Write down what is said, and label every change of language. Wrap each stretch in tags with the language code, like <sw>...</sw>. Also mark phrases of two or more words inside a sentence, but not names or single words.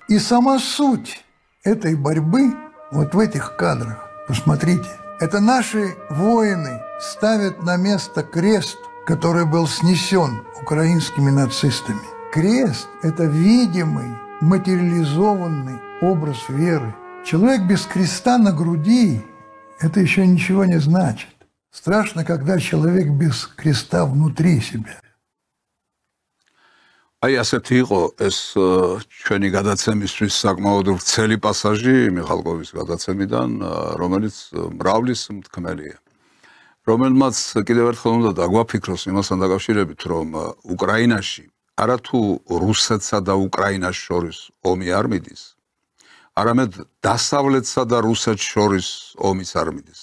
<ru>И сама суть этой борьбы вот в этих кадрах, посмотрите, это наши воины ставят на место крест, который был снесен украинскими нацистами. Крест – это видимый, материализованный образ веры. Человек без креста на груди – это еще ничего не значит. Страшно, когда человек без креста внутри себя.</ru> <ka>აი ასეთი იყო ეს ჩვენი გადაცემისთვის საკმაოდ ვრცელი პასაჟი მიხალკოვის გადაცემიდან, რომელიც მრავლის მთქმელია. რომელმაც კიდევ ერთხელ უნდა დაგვაფიქროს იმასთან დაკავშირებით, რომ უკრაინაში არათუ რუსეთსა და უკრაინას შორის ომი არ მიდის, არამედ დასავლეთსა და რუსეთს შორის ომიც არ მიდის.</ka>